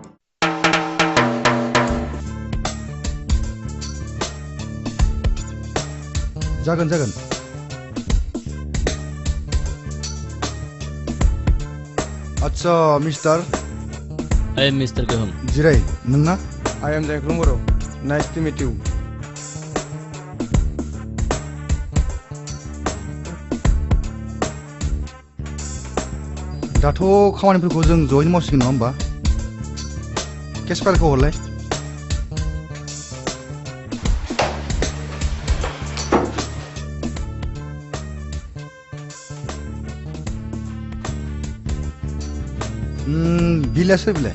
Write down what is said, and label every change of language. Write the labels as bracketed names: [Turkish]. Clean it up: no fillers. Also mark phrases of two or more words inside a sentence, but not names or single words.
[Bodo] जागोन जागोन आच्छा मिस्टार [English] Hey, Mr. Gaham. [Bodo] जिराय नोंना [English] I am Jaiklung Boro. Nice to meet you. [Bodo] दाथ' खामानिफोरखौ जों जयैनो मावसिगोन नङा होमबा [English] case file [Bodo] हरलाय बिलाया सोर बिलाय